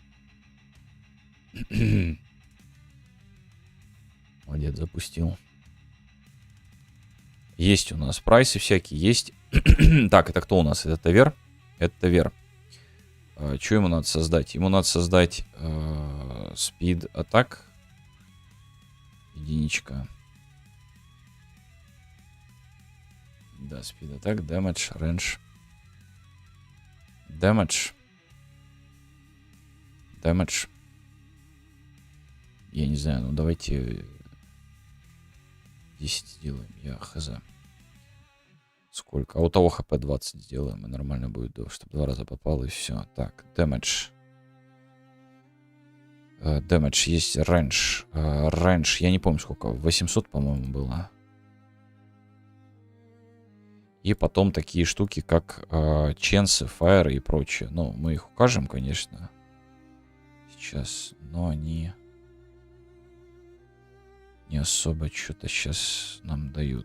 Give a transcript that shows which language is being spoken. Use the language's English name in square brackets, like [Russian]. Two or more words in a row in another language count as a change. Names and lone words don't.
[Russian] Молодец, запустил. Есть у нас прайсы всякие, есть. Так, это кто у нас? Это Тавер? Это Тавер. Что ему надо создать? Ему надо создать [English] Speed Attack. [Russian] Единичка. Да, [English] Speed Attack, Damage, Range. [Russian] Damage. Я не знаю, ну давайте 10 сделаем, я хз. Сколько? А у того хп 20 сделаем, и нормально будет, чтобы 2 раза попало, и все. Так, Damage. Damage есть, Range. Range, я не помню сколько, 800, по-моему, было. И потом такие штуки, как ченсы, фаеры и прочее. Ну, мы их укажем, конечно. Сейчас, но они не особо что-то сейчас нам дают.